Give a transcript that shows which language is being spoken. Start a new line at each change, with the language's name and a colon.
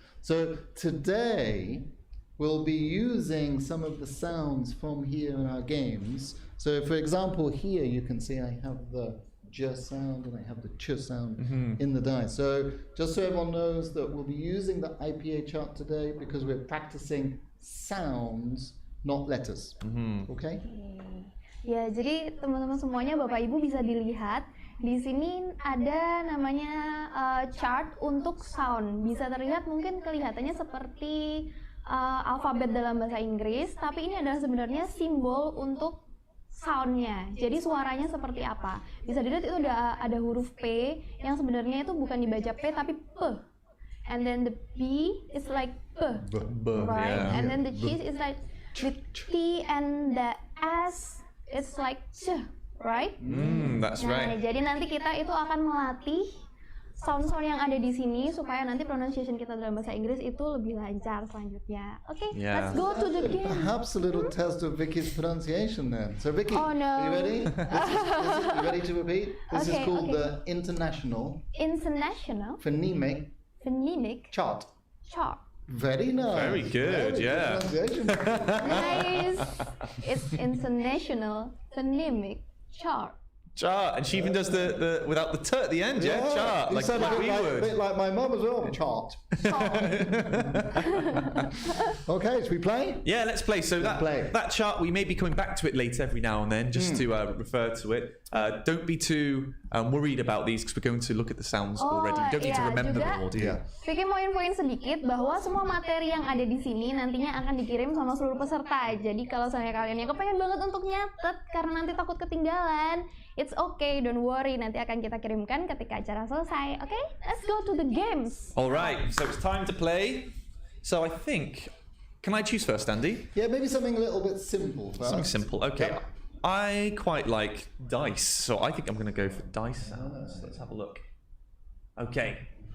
English: So today we'll be using some of the sounds from here in our games. So for example, here you can see I have the j sound and I have the ch sound in the dice. So just so everyone knows that we'll be using the IPA chart today because we're practicing sounds, not letters. Okay?
Indonesian: Ya, jadi teman-teman semuanya, Bapak Ibu bisa dilihat di sini ada namanya chart untuk sound. Bisa terlihat, mungkin kelihatannya seperti alfabet dalam bahasa Inggris, tapi ini adalah sebenarnya simbol untuk soundnya. Jadi suaranya seperti apa? Bisa dilihat itu ada huruf P yang sebenarnya itu bukan dibaca P tapi P.
English: And then the B is like P, right? Yeah. And then the cheese is like the T, and the S is like C, right? That's
Indonesian: Nah,
English: right.
Indonesian: jadi nanti kita itu akan melatih sound-sound yang ada di sini supaya nanti pronunciation kita dalam bahasa Inggris itu lebih lancar selanjutnya.
English: Okay, let's go to the game. Perhaps a little test of Vicky's pronunciation then. So Vicky, Oh, no. are you ready? You ready to repeat? This is called the International Phonemic Chart. Chart. Very nice. Very good, yeah. Pronunciation. Nice. It's International Phonemic Chart. Chart, and she even does the without the t at the end, chart, You like sound we a would. bit like my mum as well. Chart. Okay, should we play? Yeah, let's play. So play. that chart, we may be coming back to it later every now and then, just to refer to it. Don't be too worried about these because we're going to look at the sounds already. You don't need to remember them all, do you?
Indonesian: Vicky mau infoin sedikit bahwa semua materi yang ada di sini nantinya akan dikirim sama seluruh peserta. Jadi kalau misalnya kalian yang kepengen banget untuk nyatet karena nanti takut ketinggalan,
English: it's okay, don't worry.
Indonesian: Nanti akan kita kirimkan ketika acara selesai.
English: Okay, let's go to the games. All right, so it's time to play. So I think, can I choose first, Andy? Yeah, maybe something a little bit simple first. Something simple. Okay. Yep. I quite like dice, so I think I'm going to go for dice sounds. Let's have a look. Okay.